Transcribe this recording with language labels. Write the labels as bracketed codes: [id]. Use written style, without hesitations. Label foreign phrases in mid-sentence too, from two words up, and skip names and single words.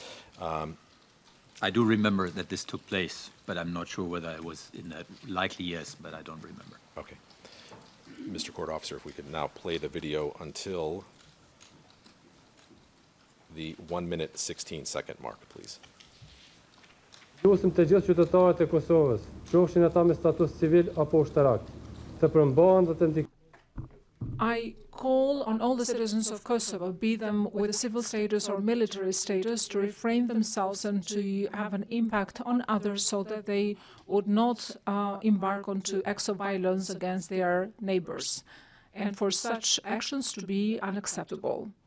[en] I do remember that this took place, but I'm not sure whether I was in that. Likely yes, but I don't remember. Okay. Mr. Court Officer, if we could now play the video until the 1 minute 16-second mark, please. [sq] Lusim të gjithë qytetarët e Kosovës, qofshin ata me status civil apo ushtarak, të përmbahen dhe të ndikojnë. [en] I call on all the citizens of Kosovo, be them with a civil status or military status, to refrain themselves and to have an impact on others so that they would not embark onto acts of violence against their neighbors, and for such actions to be unacceptable.